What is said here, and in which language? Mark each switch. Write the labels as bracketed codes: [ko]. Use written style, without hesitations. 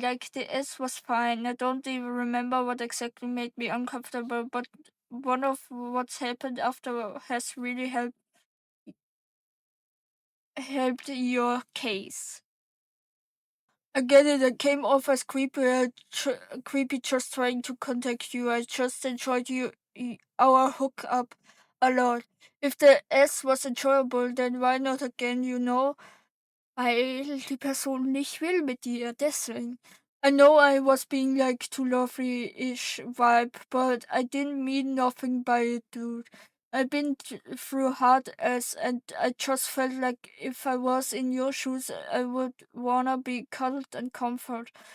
[en] Like, the S was fine. I don't even remember what exactly made me uncomfortable, but one of what's happened after has really helped your case. I get it. I came off as creepy, creepy just trying to contact you. I just enjoyed our hookup a lot. If the S was enjoyable, then why not again, you know? [de] Weil die Person nicht will mit dir, deswegen. [en] I know I was being like too lovely-ish vibe, but I didn't mean nothing by it, dude. I've been through hard as, and I just felt like if I was in your shoes, I would wanna be cuddled and comfort.